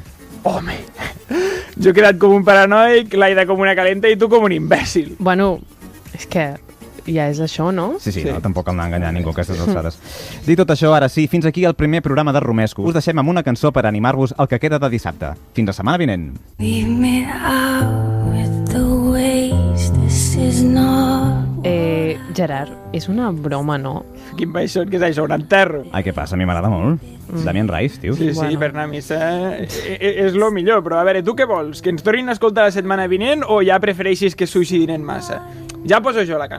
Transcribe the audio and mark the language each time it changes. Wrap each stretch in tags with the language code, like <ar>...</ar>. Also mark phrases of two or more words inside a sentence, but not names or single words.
<ca>Home, jo he quedat com un paranoic, l'Aida com una calenta i tu com un imbècil. Bueno, és que ja és això, no? Sí. No, tampoc cal anar a enganyar ningú a aquestes alçades. Dit tot això, ara sí, fins aquí el primer programa de Romesco. Us deixem amb una cançó per animar-vos el que queda de dissabte. Fins la setmana vinent.</ca> <en>Leave me out with the waste, this is not...</en> <ca>Gerard, és una broma, no? Quin baixot que és això, un enterro. Ai, què passa? A mi m'agrada molt. Damien Rice, tio. Sí, per anar a missa és lo millor, però a veure, tu què vols? Que ens tornin a escoltar la setmana vinent o ja prefereixis que es suïcidin massa? Ja poso jo la cançó.</ca>